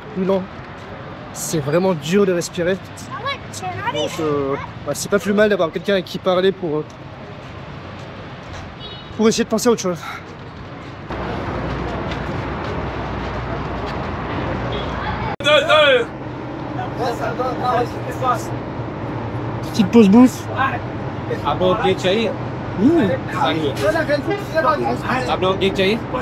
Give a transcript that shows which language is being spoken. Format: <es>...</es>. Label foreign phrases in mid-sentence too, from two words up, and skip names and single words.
<fr>C'est vraiment dur de respirer. Donc c'est pas plus mal d'avoir quelqu'un avec qui parler pour essayer de penser à autre chose. Petite pause bouffe.</fr> <hi>आप लोग केक चाहिए? आप लोग केक चाहिए?</hi>